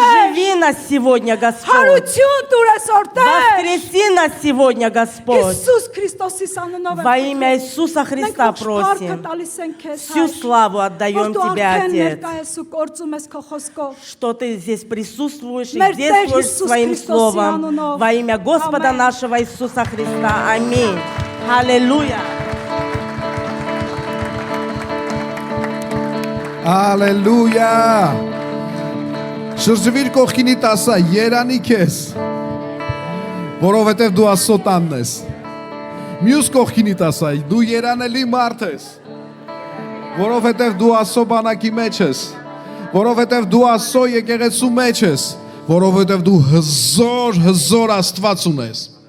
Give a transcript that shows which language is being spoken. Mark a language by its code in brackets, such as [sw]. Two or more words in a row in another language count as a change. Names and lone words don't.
[ru] Оживи нас сегодня, Господь. [hy] Հարություն տուր այսօր, Տեր։ [ru] Воскреси нас сегодня, Господь. [hy] Հիսուս Քրիստոսի անունով [ru] Во имя Иисуса Христа просим. Всю славу отдаем Тебе, Отец. Что Ты здесь присутствуешь и действуешь Своим Словом. Во имя Господа нашего Иисуса Христа. Аминь. Аллилуйя. [hy] Ալելույա։ Շրջվիր կողքինիդ ասա, երանի քեզ, որովհետև դու Աստծո տանն ես։ Մյուս կողքինիդ ասա, դու երանելի մարդ ես, որովհետև դու Աստծո բանակի մեջ ես, որովհետև դու Աստծո եկեղեցու մեջ ես, որովհետև դու հզոր Աստված ունես։